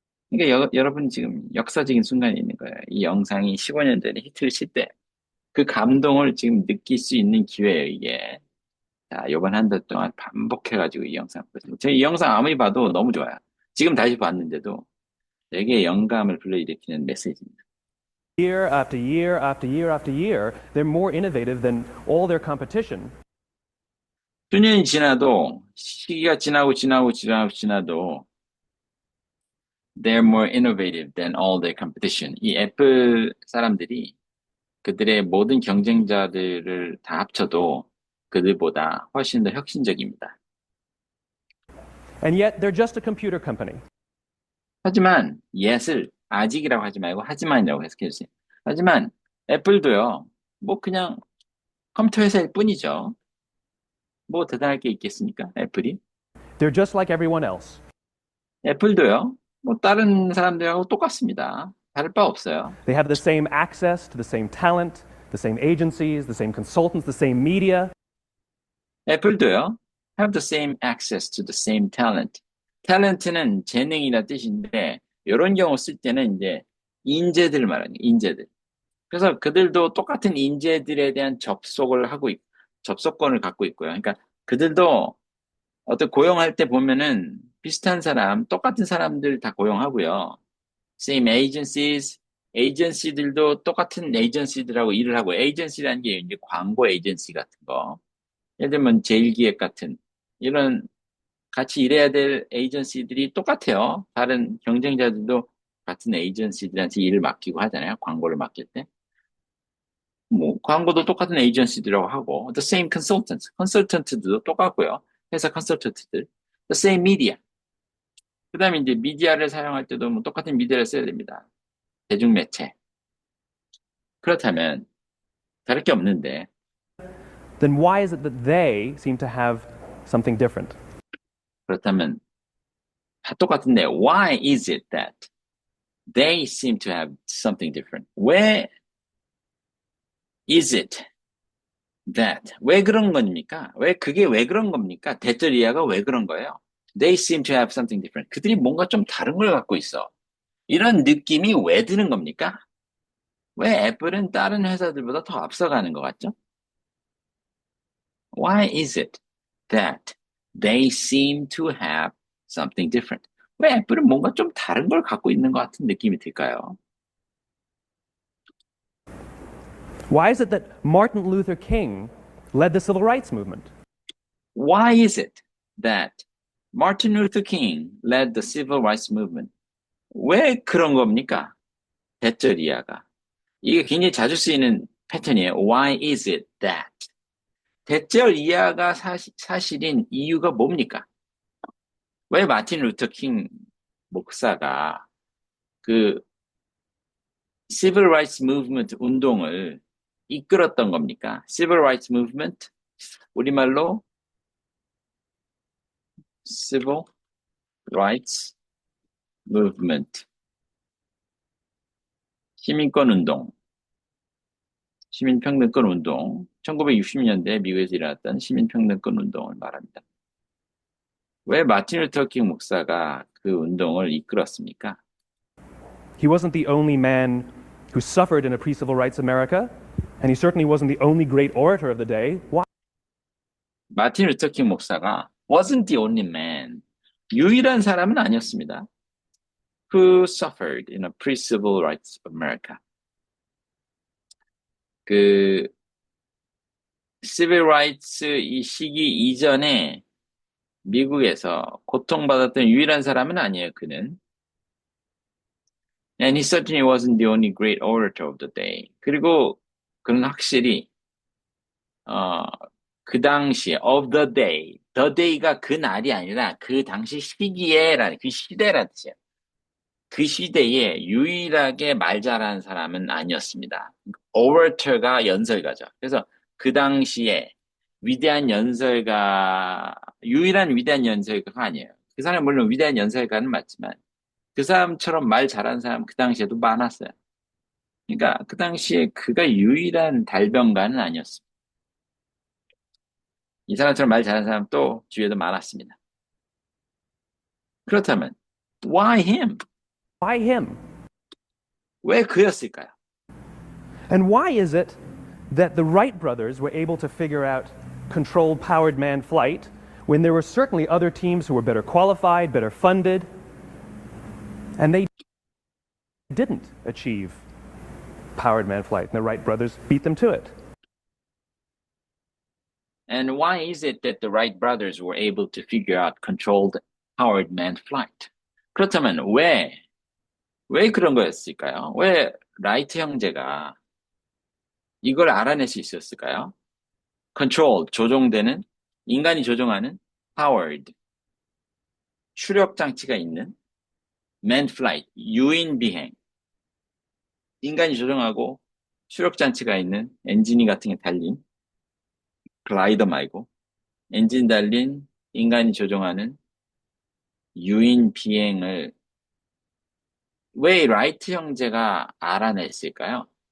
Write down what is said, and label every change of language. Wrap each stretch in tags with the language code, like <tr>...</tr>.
<ko>그러니까 여러분 지금 역사적인 순간이 있는 거예요. 이 영상이 15년 전에 히트를 칠 때 그 감동을 지금 느낄 수 있는 기회예요, 이게. 자, 요번 한 달 동안 반복해가지고 이 영상 보세요. 제가 이 영상 아무리 봐도 너무 좋아요. 지금 다시 봤는데도 되게 영감을 불러일으키는 메시지입니다.</ko> <en>Year after year after year after year, they're more innovative than all their competition.</en> <ko>수년이 지나도, 시기가 지나도,</ko> <en>they're more innovative than all their competition.</en> <ko>이 애플 사람들이 그들의 모든 경쟁자들을 다 합쳐도 그들보다 훨씬 더 혁신적입니다.</ko> <en>And yet, they're just a computer company.</en> <ko>하지만 yet을 아직이라고 하지 말고 하지만이라고 해석해주세요. 하지만 애플도요, 뭐 그냥 컴퓨터 회사일 뿐이죠. 뭐 대단할 게 있겠습니까? 애플이?</ko> <en>They're just like everyone else.</en> <ko>애플도요, 뭐 다른 사람들하고 똑같습니다. 다를 바 없어요.</ko> <en>They have the same access to the same talent, the same agencies, the same consultants, the same media.</en> <ko>애플도요,</ko> <en>have the same access to the same talent.</en> <ko>탤런트는 재능이라 뜻인데, 이런 경우 쓸 때는 이제 인재들 말하는 거예요, 인재들. 그래서 그들도 똑같은 인재들에 대한 접속권을 갖고 있고요. 그러니까 그들도 어떤 고용할 때 보면은 비슷한 사람, 똑같은 사람들 다 고용하고요.</ko> <en>Same agencies,</en> <ko>에이전시들도 똑같은 에이전시들하고 일을 하고, 에이전시라는 게 이제 광고 에이전시 같은 거. 예를 들면 제일기획 같은 이런 같이 일해야 될 에이전시들이 똑같아요. 다른 경쟁자들도 같은 에이전시들한테 일을 맡기고 하잖아요. 광고를 맡길 때. 뭐 광고도 똑같은 에이전시들하고 하고</ko> <en>the same consultants,</en> <ko>컨설턴트들도 똑같고요. 회사 컨설턴트들,</ko> <en>the same media.</en> <ko>그다음에 이제 미디어를 사용할 때도 뭐 똑같은 미디어를 써야 됩니다. 대중매체. 그렇다면 다를 게 없는데</ko> <en>Then why is it that they seem to have something different?</en> <ko>그렇다면 다 똑같은데</ko> <en>why is it that? They seem to have something different.</en> <ko>왜</ko> <en>is it that?</en> <ko>왜 그런 겁니까? 그게 왜 그런 겁니까? 대절이야가 왜 그런 거예요?</ko> <en>They seem to have something different.</en> <ko>그들이 뭔가 좀 다른 걸 갖고 있어. 이런 느낌이 왜 드는 겁니까? 왜 애플은 다른 회사들보다 더 앞서가는 것 같죠?</ko> <en>Why is it that they seem to have something different?</en> <ko>왜 애플은 뭔가 좀 다른 걸 갖고 있는 것 같은 느낌이 들까요?</ko> <en>Why is it that Martin Luther King led the civil rights movement? Why is it that Martin Luther King led the civil rights movement?</en> <ko>왜 그런 겁니까? 대절이야가. 이게 굉장히 자주 쓰이는 패턴이에요.</ko> <en>Why is it that?</en> <ko>대절이야가 사실인 이유가 뭡니까? 왜 마틴 루터 킹 목사가 그</ko> <en>civil rights movement</en> <ko>운동을 이끌었던 겁니까?</ko> <en>civil rights movement?</en> <ko>우리말로</ko> <en>civil rights movement.</en> <ko>시민권 운동, 시민평등권 운동, 1960년대 미국에서 일어났던 시민평등권 운동을 말합니다. 왜 마틴 루터 킹 목사가 그 운동을 이끌었습니까?</ko> <en>He wasn't the only man who suffered in a pre-civil rights America, and he certainly wasn't the only great orator of the day. Why?</en> <ko>마틴 루터 킹 목사가</ko> <en>wasn't the only man,</en> <ko>유일한 사람은 아니었습니다.</ko> <en>Who suffered in a pre-civil rights America.</en> <ko>그 civil rights 이 시기 이전에 미국에서 고통받았던 유일한 사람은 아니에요, 그는.</ko> <en>And he certainly wasn't the only great orator of the day.</en> <ko>그리고 그는 확실히 그 당시에</ko> <en>of the day</en> <ko>가 그 날이 아니라 그 당시 시기에라는 그 시대라는 뜻이에요. 그 시대에 유일하게 말 잘하는 사람은 아니었습니다. orator가 연설가죠. 그래서 그 당시에 위대한 연설가, 유일한 위대한 연설가가 아니에요. 그 사람은 물론 위대한 연설가는 맞지만 그 사람처럼 말 잘하는 사람 그 당시에도 많았어요. 그러니까 그 당시에 그가 유일한 달변가는 아니었습니다. 이 사람처럼 말 잘하는 사람 또 주위에도 많았습니다. 그렇다면</ko> <en>why him? Why him?</en> <ko>왜 그였을까요?</ko> <en>And why is it that the Wright brothers were able to figure out controlled powered manned flight when there were certainly other teams who were better qualified, better funded, and they didn't achieve powered manned flight, and the Wright brothers beat them to it? And why is it that the Wright brothers were able to figure out controlled powered manned flight?</en> <ko>그렇다면 왜 그런 거였을까요? 왜 라이트 형제가 이걸 알아낼 수 있었을까요? controlled, 조종되는, 인간이 조종하는 powered, 추력 장치가 있는</ko> <en>manned flight,</en> <ko>유인 비행, 인간이 조종하고 추력 장치가 있는 엔진이 같은 게 달린 글라이더 말고 엔진 달린 인간이 조종하는 유인 비행을 왜 라이트 형제가 알아냈을까요?</ko>